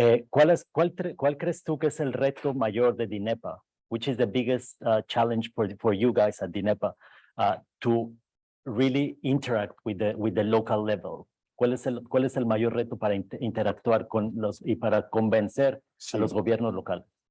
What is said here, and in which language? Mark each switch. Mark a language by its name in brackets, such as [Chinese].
[Spanish] ¿Cuál crees tú que es el reto mayor de DINEPA? [English] Which is the biggest challenge for you guys at DINEPA to really interact with the local level? [Spanish] ¿Cuál es el mayor reto para interactuar con y para convencer a los gobiernos locales?